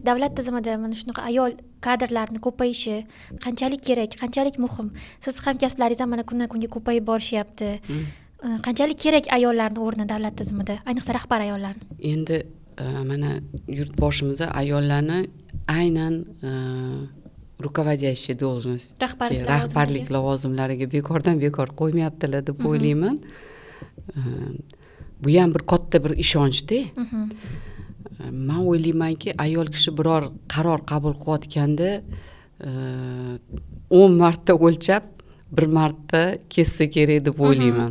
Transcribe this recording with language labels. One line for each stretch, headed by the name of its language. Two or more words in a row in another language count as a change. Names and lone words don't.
Uzbek: Davlat tizimida mana shunaqa ayol kadrlarni ko'payishi qanchalik kerak, qanchalik muhim? Siz hamkasblaringiz ham mana kundan kunga ko'payib borishyapti. Qanchalik kerak ayollarning o'rni davlat tizimida, ayniqsa rahbar ayollarni? Endi mana yurtboshimizda ayollarni aynan
Russian: руководящий должность,
Uzbek: rahbarlik lavozimlariga bekordan bekor qo'ymayaptilar deb o'ylayman. Bu ham bir katta bir ishonchda. Men o'ylaymanki, ayol kishi biror qaror qabul qilayotganda 10 marta o'lchab, 1 marta kessa kerak deb o'ylayman.